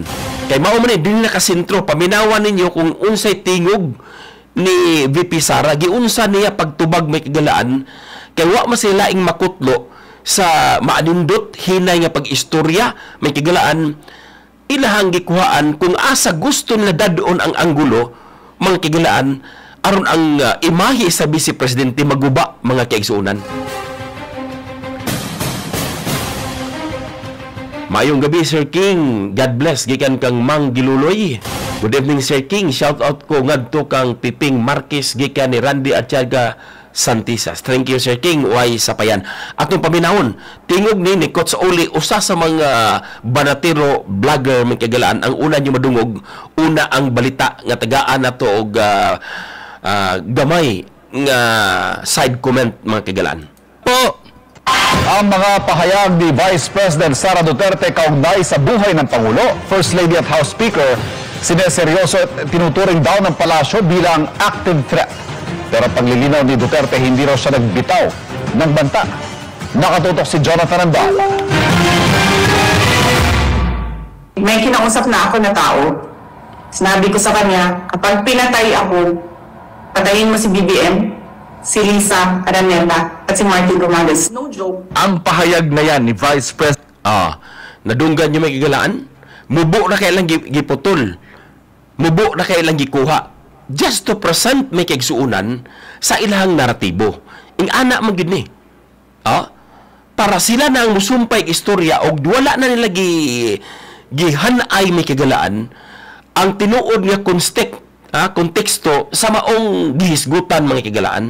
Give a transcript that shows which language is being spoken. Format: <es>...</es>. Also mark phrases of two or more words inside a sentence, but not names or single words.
<ceb>Kay mao man din nakasentro, paminawan ninyo kung unsay tingog ni VP Sara, giunsa niya pagtubag may kigilaan, kay wa masilaing makutlo sa maanindot hinay nga pag-istorya may kigilaan, ilahang gikuhaan kung asa gusto nila dadon ang anggulo mga kigilaan aron ang imahe sa Vice Presidente maguba mga kaigsuunan. Mayong gabi, Sir King.</ceb> <en>God bless.</en> <ceb>Gikan kang Mang Giluloy.</ceb> <en>Good evening, Sir King.</en> <ceb>Shout out ko ngadto kang Piping Marquez gikan ni Randy Atyaga Santisas.</ceb> <en>Thank you, Sir King.</en> <ceb>Way sapayan. Atong paminahon, tingog ni Coach Oli, usa sa mga banatero vlogger may kagalaan. Ang una niyo madungog, una ang balita nga tagaan nato og gamay nga side comment mga kagalaan. Po!</ceb> <tl>Ang mga pahayag ni Vice President Sara Duterte kaugnay sa buhay ng Pangulo, First Lady at House Speaker, sineseryoso at tinuturing daw ng palasyo bilang</tl> <en>active threat.</en> <tl>Pero paglilinaw ni Duterte, hindi raw siya nagbitaw ng banta. Nakatutok si Jonathan Andal. May kinausap na ako na tao. Sinabi ko sa kanya, kapag pinatay ako, patayin mo si BBM, si Lisa Araneta at si Martin Romales. No joke. Ang pahayag na yan ni Vice President.</tl> <ceb>Nadunggan niyo may kigalaan? Mubo na kailang giputol. Mubo na kailang gikuha.</ceb> <en>Just to present</en> <ceb>may kaigsuunan sa ilang naratibo. Ing anak man gid ni. Para sila na ang musumpay istorya og wala na nila gihanay may kigalaan ang tinuod nga konteksto sa maong gihisgutan mga kigalaan.</ceb>